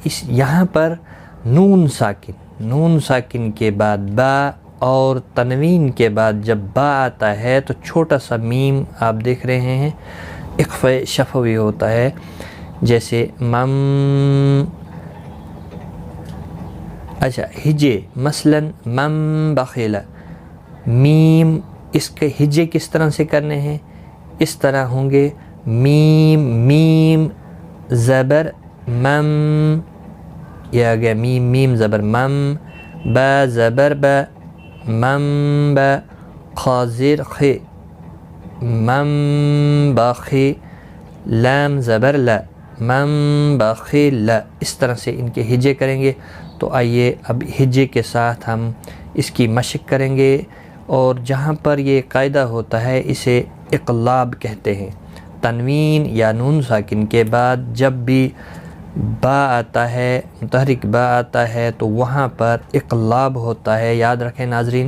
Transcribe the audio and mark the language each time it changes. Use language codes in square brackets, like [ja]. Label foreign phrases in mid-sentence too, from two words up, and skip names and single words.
[ur] یہاں پر نون ساکن کے بعد با اور تنوین کے بعد جب با آتا ہے تو چھوٹا سا میم آپ دیکھ رہے ہیں، اخفاء شفوی ہوتا ہے، جیسے ہجے مثلا [ar] مم بخیلا، [ur] میم، اس کے ہجے کس طرح سے کرنے ہیں؟ اس طرح ہوں گے، میم زبر مم، یہ آ گیا میم زبر مم، با زبر با مم با، خا زیر خے مم باخی، لام زبر لا مم باخی لا، اس طرح سے ان کے ہجے کریں گے۔ تو آئیے اب ہجے کے ساتھ ہم اس کی مشق کریں گے، اور جہاں پر یہ قاعدہ ہوتا ہے اسے اقلاب کہتے ہیں۔ تنوین یا نون ساکن کے بعد جب بھی با آتا ہے، متحرک با آتا ہے، تو وہاں پر اقلاب ہوتا ہے، یاد رکھیں ناظرین۔